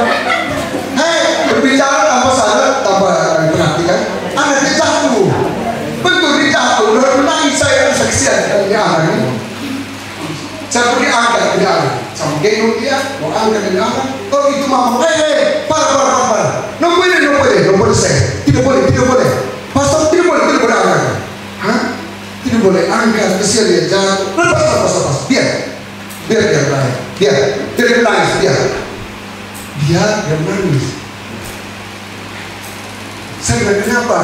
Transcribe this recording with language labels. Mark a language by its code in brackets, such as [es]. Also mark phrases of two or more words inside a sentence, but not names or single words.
[id] Hei, berbicara tanpa sadar, tanpa perhatikan. Anaknya jatuh. Betul dia jatuh. Udah menangis saya saksian. Ya anak ini. Saya pergi angkat dia. Sama gendong dia, mau angkat dia. Oh itu mama. Hei, [es] para. No puede ser. [id] Tidak boleh. Pastor, tidak boleh angkat. Hah? Tidak boleh angkat, kesian dia jatuh. Lepas. Biar dia menangis. Dia menangis. Saya bilang, kenapa?